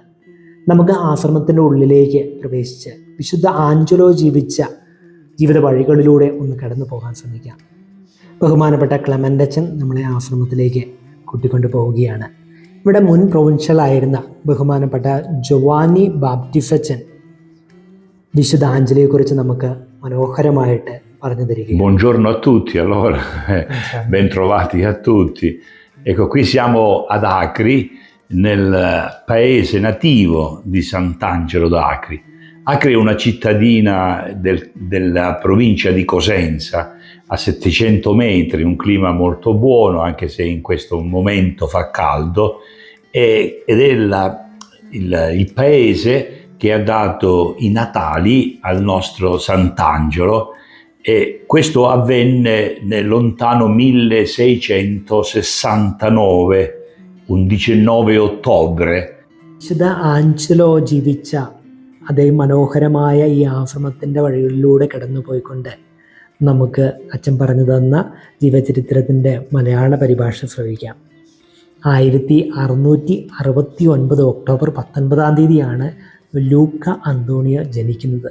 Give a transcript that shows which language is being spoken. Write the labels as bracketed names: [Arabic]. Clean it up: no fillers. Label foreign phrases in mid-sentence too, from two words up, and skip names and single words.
[Malayalam] നമുക്ക് ആശ്രമത്തിൻ്റെ ഉള്ളിലേക്ക് പ്രവേശിച്ച് വിശുദ്ധ ആഞ്ചലോ ജീവിച്ച ജീവിത വഴികളിലൂടെ ഒന്ന് കടന്നു പോകാൻ ശ്രമിക്കാം. ബഹുമാനപ്പെട്ട ക്ലെമൻ്റച്ചൻ നമ്മളെ ആശ്രമത്തിലേക്ക് കൂട്ടിക്കൊണ്ടു പോവുകയാണ്. ഇവിടെ മുൻ പ്രൊവിൻഷ്യലായിരുന്ന ബഹുമാനപ്പെട്ട ജോവാനി ബാപ്റ്റിസ്റ്റച്ചൻ വിശുദ്ധ ആഞ്ചലോയെക്കുറിച്ച് നമുക്ക് മനോഹരമായിട്ട് പറഞ്ഞു തരികയാണ്. [Italian] Buongiorno a tutti, allora, ben trovati a tutti. Ecco, qui siamo ad Acri, nel paese nativo di Sant'Angelo d'Acri. Acri è una cittadina della provincia di Cosenza, a 700 metri, un clima molto buono, anche se in questo momento fa caldo, ed è il paese che ha dato i natali al nostro Sant'Angelo. E questo avvenne nel lontano 1669, un 19 ottobre. [Malayalam] വിശുദ്ധ ആഞ്ചലോ ജീവിച്ച അതേ മനോഹരമായ ഈ ആശ്രമത്തിൻ്റെ വഴികളിലൂടെ കടന്നു പോയിക്കൊണ്ട് നമുക്ക് അച്ഛൻ പറഞ്ഞു തന്ന ജീവചരിത്രത്തിൻ്റെ മലയാള പരിഭാഷ ശ്രവിക്കാം. 1669 ഒക്ടോബർ 19 ലൂക്ക അന്തോണിയോ ജനിക്കുന്നത്.